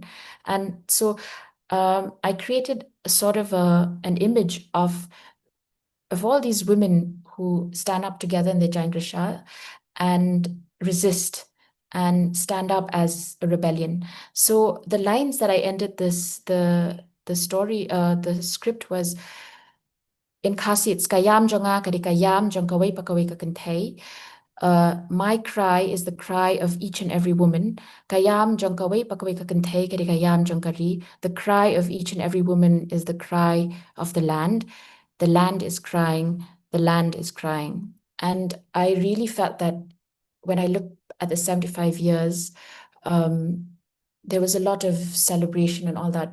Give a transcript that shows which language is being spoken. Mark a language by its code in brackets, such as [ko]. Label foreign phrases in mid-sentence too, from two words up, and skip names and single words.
[en] And so I created a sort of an image of all these women who stand up together in the Jain and resist and stand up as a rebellion. So the lines that I ended the story, the script was in Khasi, it's [kha] kayam jonga kadi kayam jong kawai pakawai kakantay. [en] My cry is the cry of each and every woman. [kha] Kayam jong kawai pakawai kakantay kadi kayam jong kari. [en] The cry of each and every woman is the cry of the land. The land is crying. The land is crying. And I really felt that when I look at the 75 years, there was a lot of celebration and all that.